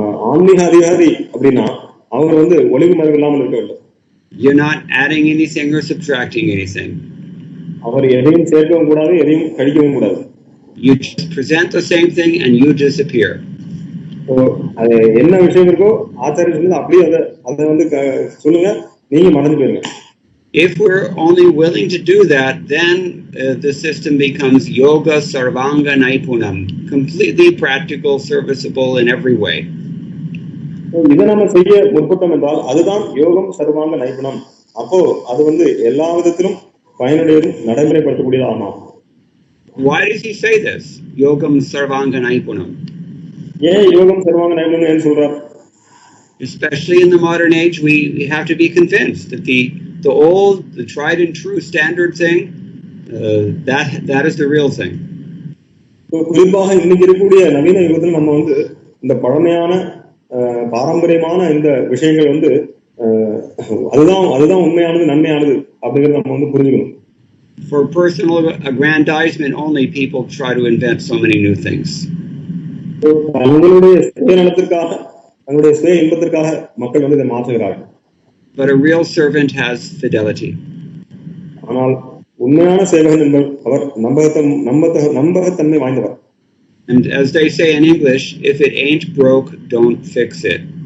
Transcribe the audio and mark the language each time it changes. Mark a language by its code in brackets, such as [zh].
[ta] ஆன்மீக அதிகாரி அப்படின்னா அவர் வந்து ஒளிவு மறைவு இல்லாமல் இருக்க வேண்டும். [en] You're not adding anything or subtracting anything. [ta] அவர் எதையும் சேர்க்கவும் கூடாது, எதையும் கழிக்கவும் கூடாது. [en] You just present the same thing and you disappear. [ta] அது என்ன விஷயம் இருக்கோ ஆச்சாரிய சொல்லுங்க, அப்படியே அதை வந்து சொல்லுங்க, நீங்க மறந்து போயிருங்க. [en] If we're only willing to do that, then the system becomes yoga sarvanga naipunam, completely practical, serviceable in every way. [ta] இதை நம்ம செய்ய முற்பட்டோம் என்றால் அதுதான் யோகம் சர்வாங்க நைபுணம். அப்போ அது வந்து எல்லா விதத்திலும் பயனுடையதும் நடைமுறைப்படுத்தக்கூடியதாகும். [en] Why does he say this? Yogam sarvanga naipunam. [ta] ஏன் யோகம் சர்வாங்க நைபுணம் என்று சொல்றார்? [en] Especially in the modern age, we have to be convinced that the old, the tried and true standard thing, that is the real thing. [ta] குறிப்பாக இன்னைக்கு இருக்கக்கூடிய நவீன யுகத்தில் நம்ம வந்து இந்த பழமையான பாரம்பரியமான இந்த விஷயங்கள் வந்து அதுதான் உண்மையானது, நன்மையானது அப்படிங்கறத நம்ம வந்து புரிஞ்சுக்கணும். [en] For personal aggrandizement only, people try to invent so many new things. [ta] தங்களுடைய சுயநலத்திற்காக, தங்களுடைய சுய இன்பத்திற்காக மக்கள் வந்து இதை மாற்றுகிறார்கள். [en] But a real servant has fidelity. [ta] ஆனால் உண்மையான சேவகன் என்பவர் அவர் நம்பகத்தன்மை வாய்ந்தவர். [en] And as they say in English, if it ain't broke, don't fix it.